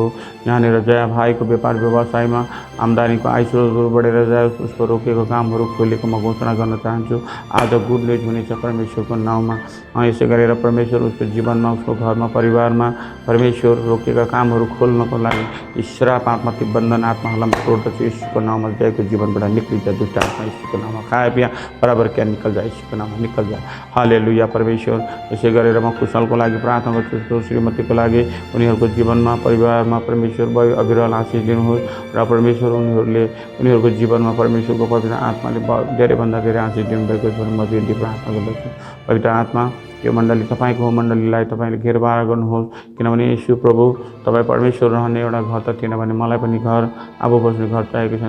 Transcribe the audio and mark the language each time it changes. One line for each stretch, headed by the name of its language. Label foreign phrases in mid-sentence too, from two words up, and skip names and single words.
Nepali: यहाँनिर जया भाइको व्यापार व्यवसायमा आम्दानीको आय स्रोतहरू बढेर जाओस्, उसको रोकेको कामहरू खोलेको म घोषणा गर्न चाहन्छु। आज
English: good news
Nepali: हुनेछ परमेश्वरको नाउँमा। यसै गरेर परमेश्वर उसको जीवनमा, उसको घरमा, परिवारमा परमेश्वर रोकेका कामहरू खोल्नको लागि श्राप आत्मा ती बन्धन आत्माहरूलाई तोड्दछु यीशुको नाउँमा। जयको जीवनबाट निक्लिन्छ दुष्ट आत्मा यीशुको नाउँमा।
Hindi: खाया पिया बराबर क्या निकल जाए
Nepali: यीशुको नाउँमा,
Hindi: निकल जाए।
Nepali: हालेलुया परमेश्वर। यसै गरेर म कुशलको लागि प्रार्थना गर्छु, श्रीमतीको लागि, उनीहरूको जीवनमा, परिवारमा परमेश्वर भयो अविरल आशिष दिनुहोस् र परमेश्वर उनीहरूको जीवनमा परमेश्वरको पवित्र आत्माले धेरैभन्दा धेरै आशिष दिनुभएको छ भने म बिन्ती प्रार्थना गर्दछु। पवित्र आत्मा यो मण्डली तपाईँको हो, मण्डलीलाई तपाईँले घेरबार गर्नुहोस्, किनभने यीशु प्रभु तपाईँ परमेश्वर रहने एउटा घर त थिएन भने मलाई पनि घर, अब बस्ने घर चाहिएको छैन।